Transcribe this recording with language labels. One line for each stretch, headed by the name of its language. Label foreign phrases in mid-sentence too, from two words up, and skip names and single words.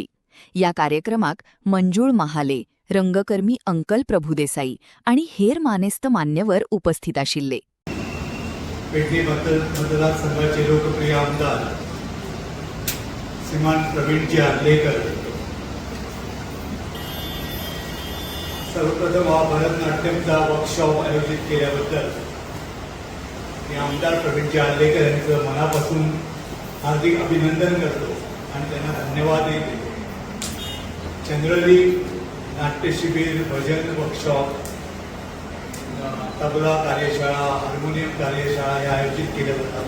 Konkani: या कार्यक्रमाक मंजूळ महाले, रंगकर्मी अंकल प्रभुदेसाई आणि हेर मानेस्त मान्यवर उपस्थित आशिल्ले.
Marathi: पेडणे मतदारसंघाचे लोकप्रिय आमदार श्रीमान प्रवीणजी आर्लेकर, सर्वप्रथम हा भरतनाट्यमचा वर्कशॉप आयोजित केल्याबद्दल मी आमदार प्रवीणजी आर्लेकर यांचं मनापासून हार्दिक अभिनंदन करतो आणि त्यांना धन्यवादही देतो. जनरली नाट्यशिबिर, भजन वर्कशॉप, तबला कार्यशाळा, हार्मोनियम कार्यशाळा हे आयोजित केल्या जातात.